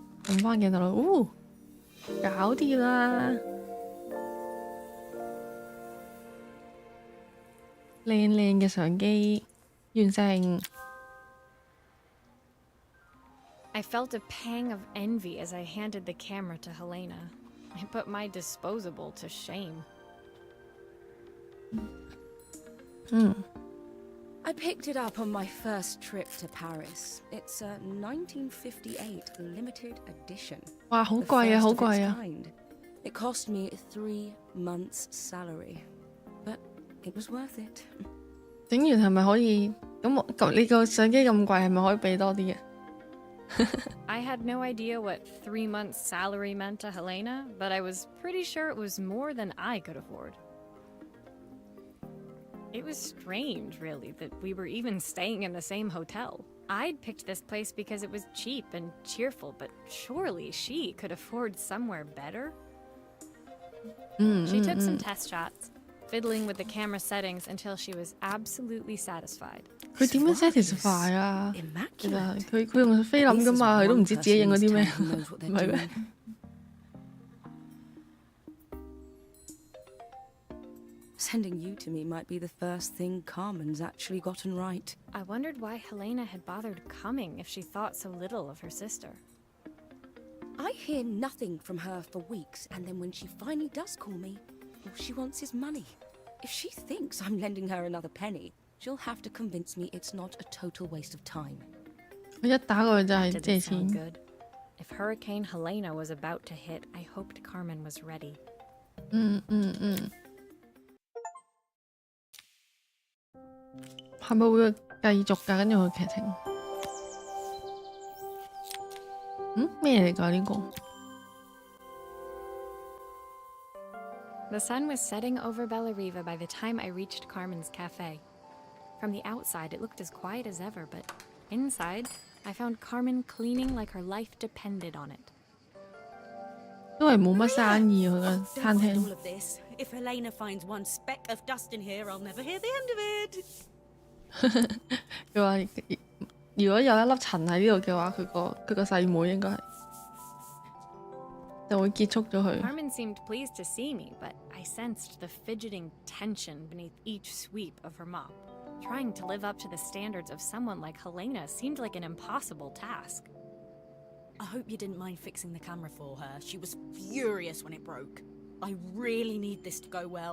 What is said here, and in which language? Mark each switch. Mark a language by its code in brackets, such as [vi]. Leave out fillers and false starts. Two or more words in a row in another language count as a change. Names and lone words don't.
[yue] 撳翻鏡頭咯，搞掂啦！靚靚嘅相機完成。 [en] I felt a pang of envy as I handed the camera to Helena. I put my disposable to shame. I picked it up on my first trip to Paris. It's a 1958 limited edition. [yue] 哇，好 [en] The [yue] 貴啊， [en] first [yue] 好 [en] of its [yue] 貴啊！ [en] kind. It cost me 3 months' salary, but it was worth it. [yue] 整完係咪可以？咁你個相機咁貴，係咪可以俾多啲嘅？ [en] I had no idea what 3 months' salary meant to Helena, but I was pretty sure it was more than I could afford. It was strange, really, that we were even staying in the same hotel. I'd picked this place because it was cheap and cheerful, but surely she could afford somewhere better? She took some test shots, fiddling with the camera settings until she was absolutely satisfied. [yue] 佢點樣 satisfy 啊？其實 [en] Immaculate. [yue] 佢用菲林噶嘛，佢都唔知自己影嗰啲咩， [en] This is one person in this town who knows what [yue] 唔 [en] they're [yue] 係咩？ [en] doing. Sending you to me might be the first thing Carmen's actually gotten right. I wondered why Helena had bothered coming if she thought so little of her sister. I hear nothing from her for weeks, and then when she finally does call me, all she wants is money. If she thinks I'm lending her another penny, she'll have to convince me it's not a total waste of time. [yue] 佢一打過去就係 [en] Didn't [yue] 借 [en] sound [yue] 錢。 [en] good. If Hurricane Helena was about to hit, I hoped Carmen was ready. [yue] 係咪會繼續㗎？跟住個劇情，咩嚟㗎呢個？ [en] The sun was setting over Bellariva by the time I reached Carmen's cafe. From the outside, it looked as quiet as ever, but inside, I found Carmen cleaning like her life depended on it. [yue] 因為冇乜生意佢個 [en] Don't [yue] 餐 [en] mind [yue] 廳 [en] all。of this. If Helena finds one speck of dust in here, I'll never hear the end of it. [yue] 佢話如果有一粒塵喺呢度嘅話，佢個細妹應該係就會結束咗佢。 [en] Carmen seemed pleased to see me, but I sensed the fidgeting tension beneath each sweep of her mop. Trying to live up to the standards of someone like Helena seemed like an impossible task. I hope you didn't mind fixing the camera for her. She was furious when it broke. I really need this to go well.